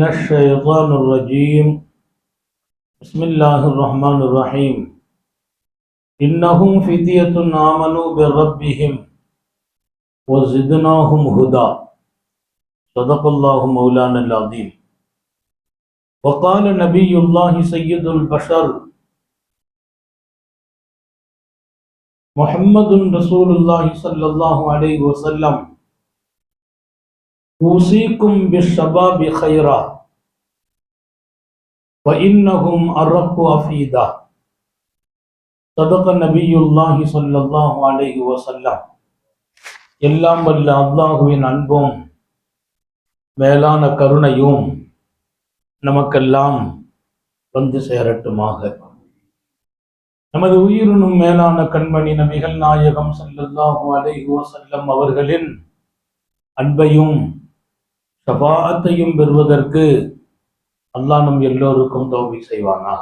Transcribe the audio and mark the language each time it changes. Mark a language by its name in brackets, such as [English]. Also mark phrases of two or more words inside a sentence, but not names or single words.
[Arabic] الشيطان الرجيم بسم الله الرحمن الرحيم إنهم فتية آمنوا بربهم وزدناهم هدى صدق الله مولانا العظيم وقال نبي الله سيد البشر محمد رسول الله صلى الله عليه وسلم أوصيكم بالشباب خيرا وإنهم أرق أفئدة صدق نبي الله صلى الله عليه وسلم [Tamil] எல்லாம் வல்ல அல்லாஹுவின் அன்பும் மேலான கருணையும் நமக்கெல்லாம் வந்து சேரட்டுமாக. நமது உயிரினும் மேலான கண்மணி நபிகள் நாயகம் [Arabic] صلى الله عليه وسلم [Tamil] அவர்களின் அன்பையும் ஷஃபாஅத்தையும் பெறுவதற்கு அல்லாஹ் நம் எல்லோருக்கும் தௌஃபீக் செய்வானாக.